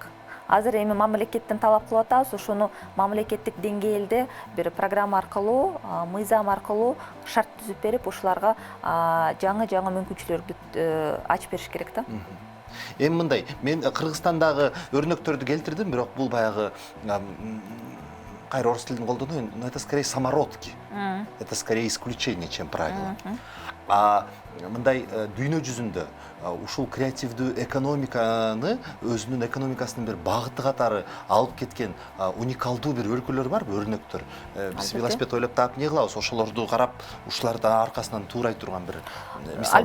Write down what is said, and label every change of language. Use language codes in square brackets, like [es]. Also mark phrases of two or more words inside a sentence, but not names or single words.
[ky] Азыр эми мамлекеттен талап кылып атабыз, ушуну мамлекеттик деңгээлде бир программа аркылуу, мыйзам аркылуу шарт түзүп берип, ушуларга жаңы мүмкүнчүлүктөрдү ачып бериш керек да. Эми мындай, мен Кыргызстандагы өрнөктөрдү келтирдим, бирок бул баягы кайра орус тилин колдонуу, [ru] но это скорее самородки. Это скорее исключение, чем правило. [ky] Мындай дүйнө жүзүндө ушул креативдүү экономиканы өзүнүн экономикасынын бир багыты катары алып кеткен уникалдуу бир өлкөлөр барбы, өрнөктөр? Биз велосипед ойлоп таап эмне кылабыз? Ошолорду карап, ушуларды аркасынан туурай турган бир мисал.